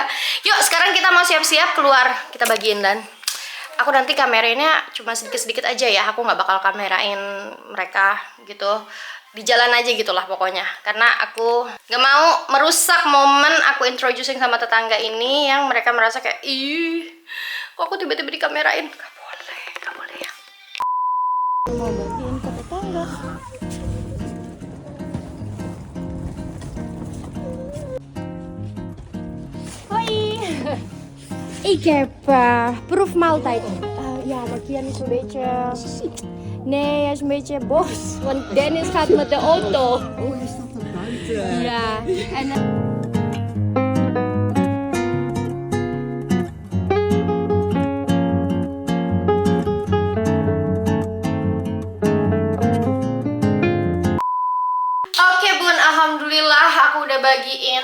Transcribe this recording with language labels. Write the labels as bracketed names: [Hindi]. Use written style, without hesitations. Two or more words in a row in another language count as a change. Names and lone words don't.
[Indonesian] Yuk sekarang kita mau siap-siap keluar, kita bagiin dan aku nanti kamerainnya cuma sedikit-sedikit aja ya, aku nggak bakal kamerain mereka gitu. Di jalan aja gitulah pokoknya, karena aku nggak mau merusak momen aku introducing sama tetangga ini yang mereka merasa kayak ih kok aku tiba-tiba dikamerain. Gak boleh ya. Mau bagiin ke tetangga. [Dutch] Hoi. Ik heb proef maaltijd. Ja, maar Kian is een beetje... Nee, hij is een beetje boos. Want Dennis gaat met de auto. Oh, hij staat er buiten. Ja, en... [Indonesian] Oke bun, alhamdulillah aku udah bagiin.